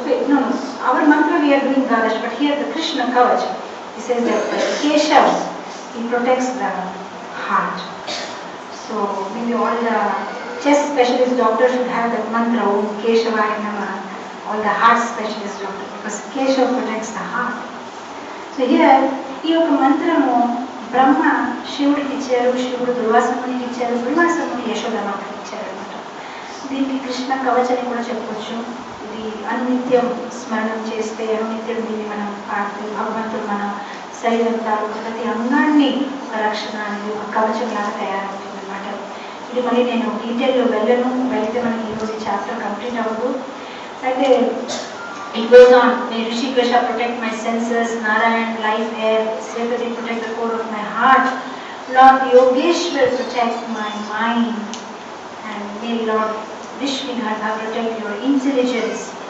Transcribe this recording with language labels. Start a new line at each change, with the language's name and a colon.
English: Okay, no, our mantra we are doing Dwadash, but here the Krishna Kavach, he says that Keshav, he protects the heart. So maybe all the chest specialist doctors should have that mantra, Om Keshavaya Namah, all the heart specialist doctors, because Keshav protects the heart. So here,
Telugu: ఈ యొక్క మంత్రము బ్రహ్మ శివుడికి ఇచ్చారు, శివుడు దుర్వాసమునికి ఇచ్చారు, దుర్వాసముని యశోదమాతకి ఇచ్చారు అనమాట। దీనికి కృష్ణ కవచ్ అని కూడా చెప్పొచ్చు। ఇది అనునిత్యం స్మరణం చేస్తే అనునిత్యం దీన్ని మనం పాడితే భగవంతుడు మన శరీరం తాలూకు ప్రతి అంగాన్ని ఒక రక్షణ అనేది ఒక కవచం లాగా తయారవుతుంది అనమాట। ఇది మళ్ళీ నేను డీటెయిల్లో వెళ్తే మనకి ఈరోజు చాప్టర్ కంప్లీట్ అవ్వదు। అయితే
English: it goes on, may Rishikesha protect my senses, Narayan life air, Sripati protect the core of my heart, Lord Yogeshwar protect my mind, and may Lord Vishnugarha protect your intelligence.